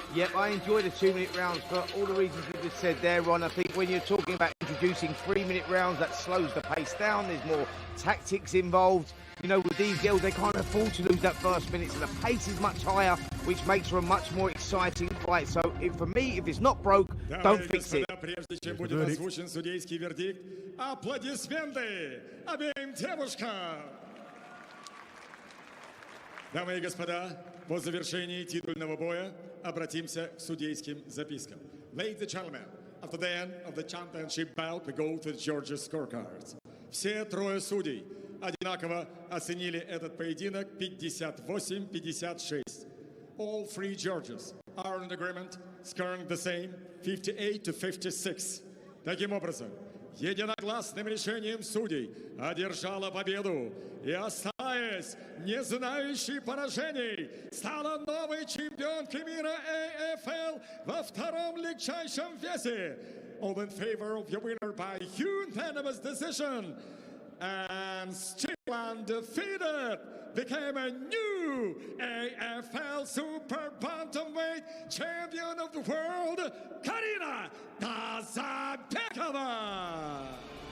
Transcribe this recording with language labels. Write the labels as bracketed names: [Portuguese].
[English] Yep, I enjoy the 2-minute rounds for all the reasons you just said there, Ron. I think when you're talking about introducing 3-minute rounds, that slows the pace down, there's more tactics involved. You know, with these girls, they can't afford to lose that first minute, so the pace is much higher. which makes for a much more exciting fight. So for me, if it's not broke, don't fix it. [Russian] Прежде чем будет озвучен судейский вердикт, аплодисменты обеим девушкам. Дамы и господа, по завершении титульного боя обратимся к судейским запискам. [English] Ladies and gentlemen, after the end of the championship bout, we go to the judges' scorecards. [Russian] Все трое судей одинаково оценили этот поединок 58-56. [English] All three judges are in agreement, scoring the same 58-56. [Russian] Таким образом, единогласным решением судей одержала победу и, оставаясь не знающей поражений, стала новой чемпионкой мира АФЛ во втором легчайшем весе. [English] All in favor of your winner by unanimous decision. And still undefeated, became a new AFL Super Bantamweight Champion of the World, Karina Tazabekova.